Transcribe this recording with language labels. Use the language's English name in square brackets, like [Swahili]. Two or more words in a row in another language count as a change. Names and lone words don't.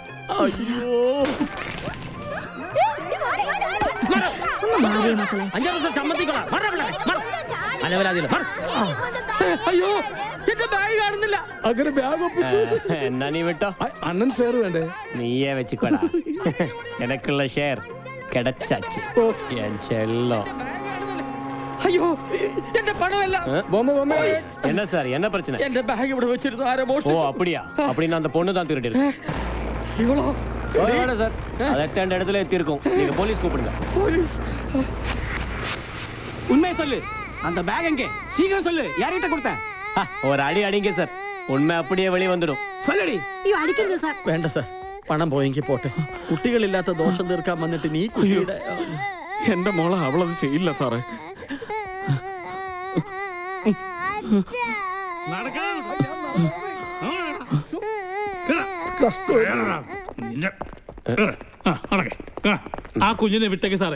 [Malayalam] അയ്യോ എന്റെ ബാഗ് കാണുന്നില്ല. അങ്ങനെ ബാഗ് ഒപ്പിച്ചു. എന്നാ നീ വിട്ടോ. അണ്ണൻ ഷെയർ വേണ്ടേ? നീയേ വെച്ചിക്കോടാ. എനക്കുള്ള ഷെയർ കിടച്ചാച്ച്. അയ്യോ എന്റെ പണമല്ല. [Tamil] என்ன சார், என்ன பிரச்சனை? എന്റെ ബാഗ് ഇവിടെ വെച്ചിരുന്നു. ആരോ മോഷ്ടിച്ചു. ஓ அப்படியா? அப்படின்னா அந்த பொண்ணு தான் திருடி இருக்கு. இவ்வளோ வேணாம் சார், அது எட்டாண்ட இடத்துல எத்தி இருக்கும். நீங்க போலீஸ் கூப்பிடுங்க. போலீஸ்? உண்மையை சொல்லு. அந்த பேக் எங்கே? சீக்கிரம் சொல்லு. யார்கிட்ட கொடுத்த? ஒரு அடி அடிங்க சார், உண்மை அப்படியே வெளியே வந்துடும். சொல்லடி. [Malayalam] അയ്യോ അടിക്കരുത് സാർ. വേണ്ട സാർ, പണം പോയെങ്കിൽ പോട്ടെ. കുട്ടികളില്ലാത്ത ദോഷം തീർക്കാൻ വന്നിട്ട് നീ കുട്ടിയുടെ. എന്റെ മോളെ അവളത് ചെയ്യില്ല സാറേ. ആ കുഞ്ഞിനെ വിട്ടേക്ക് സാറേ.